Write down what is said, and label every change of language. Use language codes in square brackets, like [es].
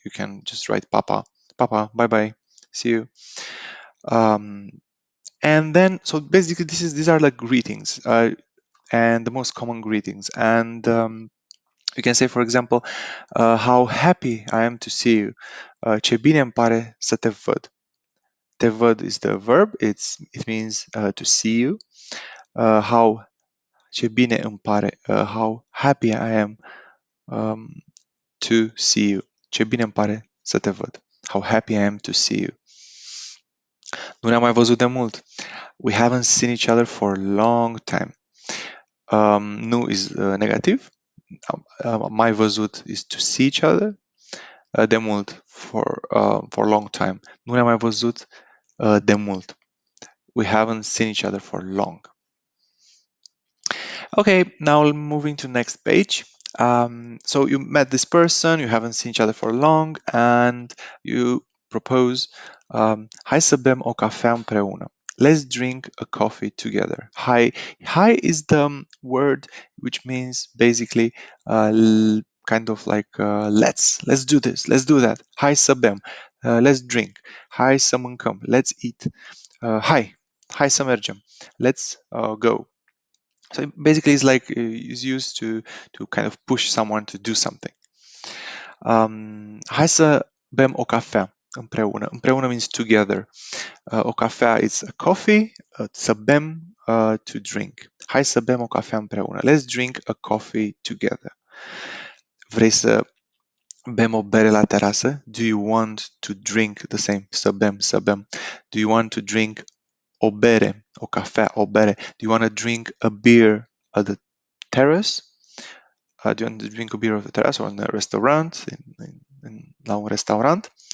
[en] You can just write papa, papa, bye bye, see you. And then so basically these are like greetings and the most common greetings. And you can say, for example, how happy I am to see you. [ro] Ce bine îmi pare să te văd. [en] Te văd is the verb. It means to see you. [ro] Ce bine îmi pare. [en] How happy I am to see you. [ro] Ce bine îmi pare să te văd. [en] How happy I am to see you. [ro] Nu ne-am mai văzut de mult. [en] We haven't seen each other for a long time. Nu is negative. Mai văzut is to see each other. De mult for a long time. [ro] Nu ne-am mai văzut de mult. [en] We haven't seen each other for long. Okay, now moving to next page. So you met this person, you haven't seen each other for long, and you propose [ro] hai să bem o cafea împreună. [en] let's drink a coffee together. Hai is the word which means basically kind of like let's do this, let's do that. [ro] Hai să bem, [en] let's drink. [ro] Hai să mâncăm, [en] let's eat. [ro] Hai să mergem, [en] let's go. So basically, it's like is used to kind of push someone to do something. [ro] Hai să bem o cafea împreună. Împreună means together. [en] O cafea is a coffee. Să bem, to drink. [ro] Hai să bem o cafea împreună. [en] Let's drink a coffee together. [ro] Vrei să bem o bere la terasă? [en] Do you want to drink the same? Să bem, să bem. Do you want to drink [ro] o bere, o cafea, o bere? [en] Do you want to drink a beer at the terrace? Do you want to drink a beer at the terrace or in a restaurant? [ro] La un restaurant?